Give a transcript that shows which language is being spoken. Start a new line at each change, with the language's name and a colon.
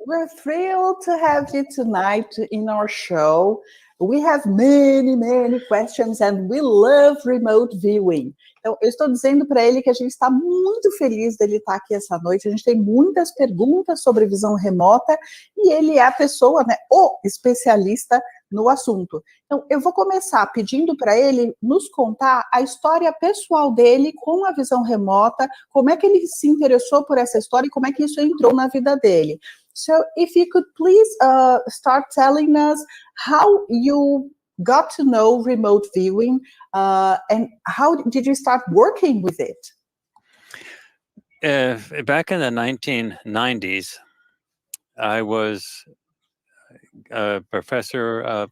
English: We're thrilled to have you tonight in our show. We have many, many questions and we love remote viewing.
Portuguese: Então, eu estou dizendo para ele que a gente está muito feliz dele estar aqui essa noite. A gente tem muitas perguntas sobre visão remota e ele é a pessoa, né, o especialista no assunto. Então, eu vou começar pedindo para ele nos contar a história pessoal dele com a visão remota, como é que ele se interessou por essa história e como é que isso entrou na vida dele.
English: So if you could please start telling us how you got to know remote viewing and how did you start working with it? Back in the 1990s, I was a professor.